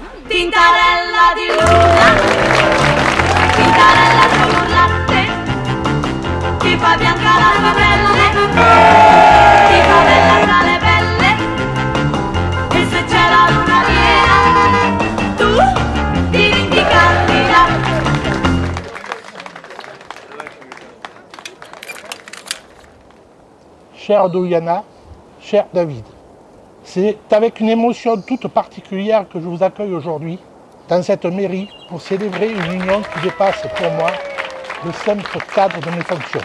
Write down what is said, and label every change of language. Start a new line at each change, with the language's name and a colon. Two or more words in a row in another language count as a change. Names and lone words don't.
Italian: Tintarella di luna, tintarella sul latte, ti fa bianca la tua pelle, ti fa bella tra le pelle, e se c'è la luna piena, tu diventi candida.
French: Chère Douliana, cher David, c'est avec une émotion toute particulière que je vous accueille aujourd'hui dans cette mairie pour célébrer une union qui dépasse pour moi le simple cadre de mes fonctions.